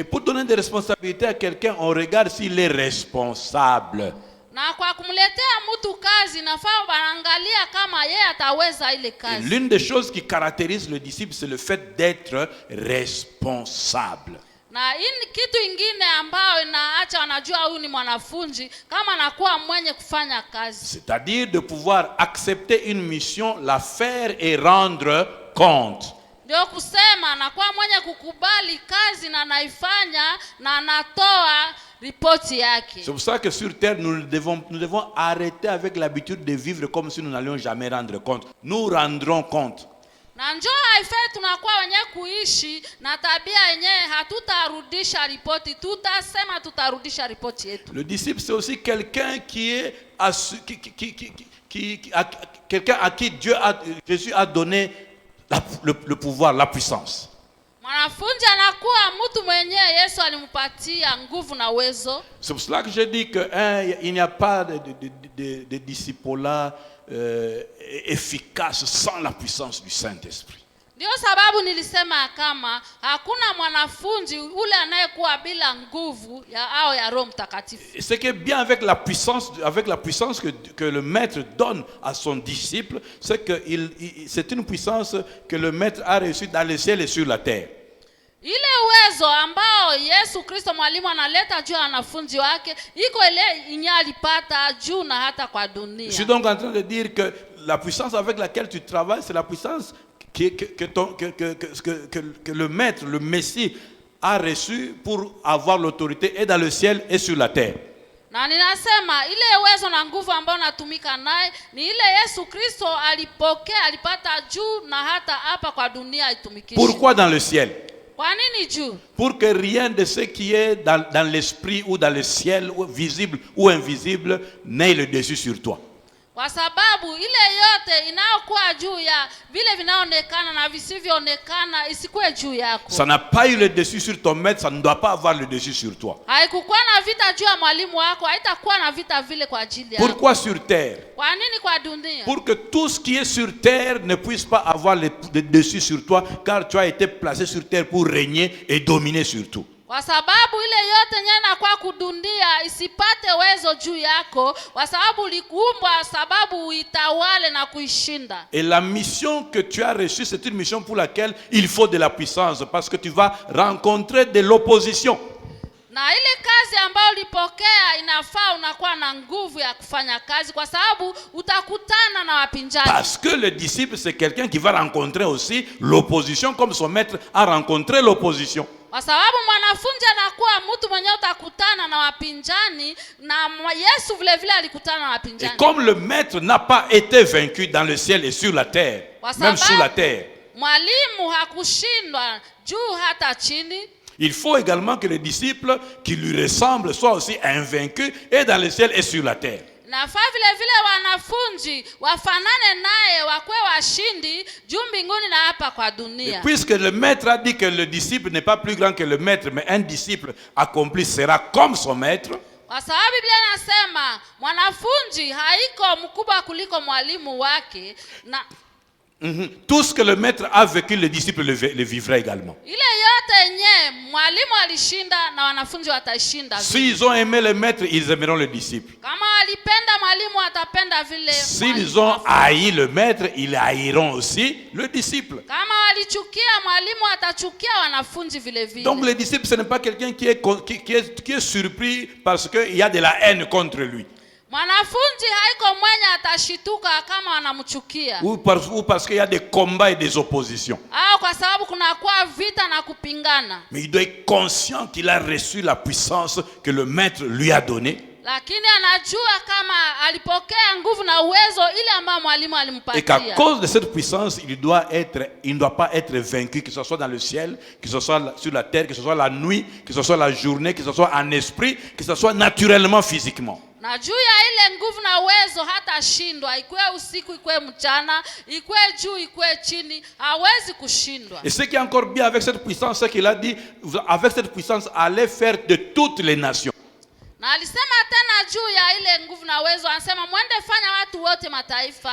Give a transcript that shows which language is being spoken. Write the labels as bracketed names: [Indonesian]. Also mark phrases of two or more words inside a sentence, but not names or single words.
[French] Et pour donner des responsabilités à quelqu'un, on regarde s'il est responsable. [Swahili] Na kwa kumletea mtu kazi nafaa wanaangalia kama yeye ataweza ile kazi. [French] L'une des choses qui caractérise le disciple c'est le fait d'être responsable. [Swahili] Na kitu ingine ambao inaacha wanajua huyu ni mwanafunzi kama anakuwa mwenye kufanya kazi. [French] C'est-à-dire de pouvoir accepter une mission, la faire et rendre compte. [Swahili] Ndio kusema anakuwa mwenye kukubali kazi na anaifanya na anatoa ripoti yake. [French] C'est pour ça que sur terre, nous devons arrêter avec l'habitude de vivre comme si nous n'allions jamais rendre compte. Nous rendrons compte. [Swahili] Na njoo haifai tunakuwa wenyewe kuishi na tabia yenyewe hatutarudisha ripoti, tutasema tutarudisha ripoti yetu. [French] Le disciple, c'est aussi quelqu'un quelqu'un à qui Jésus a donné le pouvoir, la puissance. [Swahili] Mwanafunzi anakuwa mtu mwenyewe Yesu alimpatia nguvu na uwezo. [French] C'est pour cela que je dis qu'il n'y a pas de disciple efficace sans la puissance du Saint-Esprit. [Swahili] Ndio sababu nilisema kama hakuna mwanafunzi ule anayekuwa bila nguvu ya Roho Mtakatifu. [French] C'est que bien avec la puissance que le maître donne à son disciple, c'est que c'est une puissance que le maître a reçue dans le ciel et sur la terre. [Swahili] Ile uwezo ambao Yesu Kristo mwalimu analeta juu ya wanafunzi wake iko ile yenye alipata juu na hata kwa dunia. [French] Je suis donc en train de dire que la puissance avec laquelle tu travailles, c'est la puissance que le maître, le Messie a reçue pour avoir l'autorité et dans le ciel et sur la terre. [Swahili] Na ninasema ile uwezo na nguvu ambayo natumika naye ni ile Yesu Kristo alipokea, alipata juu na hata hapa kwa dunia itumikishe. [French] Pourquoi dans le ciel? [Swahili] Kwa nini juu? [French] Pour que rien de ce qui est dans l'esprit ou dans le ciel, ou visible ou invisible, n'ait le dessus sur toi. [Swahili] Kwa sababu ile yote inayokuwa juu ya vile vinaonekana na visivyoonekana isikuwe juu yako. [French] Ça n'a pas eu le dessus sur ton maître, ça ne doit pas avoir le dessus sur toi. [Swahili] Haikukuwa na vita juu ya mwalimu wako, haitakuwa na vita vile kwa ajili yako. [French] Pourquoi sur terre? [Swahili] Kwa nini kwa dunia? [French] Pour que tout ce qui est sur terre ne puisse pas avoir le dessus sur toi, car tu as été placé sur terre pour régner et dominer sur tout. [Swahili] Kwa sababu ile yote yenyewe inakuwa kudunia isipate uwezo juu yako, kwa sababu ulikuumbwa sababu uitawale na kuishinda. [French] Et la mission que tu as reçue, c'est une mission pour laquelle il faut de la puissance, parce que tu vas rencontrer de l'opposition. [Swahili] Na ile kazi ambayo ulipokea inafaa unakuwa na nguvu ya kufanya kazi, kwa sababu utakutana na wapinzani. [French] Parce que le disciple, c'est quelqu'un qui va rencontrer aussi l'opposition, comme son maître a rencontré l'opposition. [Swahili] Kwa sababu mwanafunzi anakuwa mtu mwenye utakutana na wapinzani, na Yesu vile vile alikutana na wapinzani. [French] Et comme le maître n'a pas été vaincu dans le ciel et sur la terre, même sous la terre, [Swahili] mwalimu hakushindwa juu hata chini. [French] Il faut également que les disciples qui lui ressemblent soient aussi invaincus et dans le ciel et sur la terre. [Swahili] Nafaa vile vile wanafunzi wafanane naye wakuwe washindi juu mbinguni na hapa kwa dunia. [French] Et puisque le maître a dit que le disciple n'est pas plus grand que le maître, mais un disciple accompli sera comme son maître. [Swahili] Kwa sababu Biblia inasema mwanafunzi haiko mkubwa kuliko mwalimu wake, na [French] Tout ce que le maître a vécu, le disciple le vivra également. [Swahili] ile yote yenyewe mwalimu alishinda na wanafunzi watashinda. [French] S'ils ont aimé le maître, ils aimeront le disciple. [Swahili] Kama walipenda mwalimu atapenda vile. [French] S'ils ont haï le maître, ils haïront aussi le disciple. [Swahili] Kama walichukia mwalimu atachukia wanafunzi vile vile. [French] Donc le disciple, ce n'est pas quelqu'un qui est surpris parce qu'il y a de la haine contre lui. [Swahili] Mwanafunzi haiko mwenye atashituka kama wanamchukia. [French] Ou parce qu'il y a des combats et des oppositions. [Swahili] Au kwa sababu kuna kwa vita na kupingana. [French] Mais il doit être conscient qu'il a reçu la puissance que le maître lui a donnée. [Swahili] Lakini anajua kama alipokea nguvu na uwezo ile ambayo mwalimu alimpatia. [French] Et qu'à cause de cette puissance, il ne doit pas être vaincu, que ce soit dans le ciel, que ce soit sur la terre, que ce soit la nuit, que ce soit la journée, que ce soit en esprit, que ce soit naturellement, physiquement. [Swahili] Na juu ya ile nguvu na uwezo hata shindwa, ikuwe usiku ikuwe mchana, ikuwe juu ikuwe chini, hawezi kushindwa. [French] Et ce qui est encore bien avec cette puissance, c'est qu'il a dit, avec cette puissance, allez faire de toutes les nations. [Swahili] Na alisema tena juu ya ile nguvu na uwezo, anasema mwende fanya watu wote mataifa.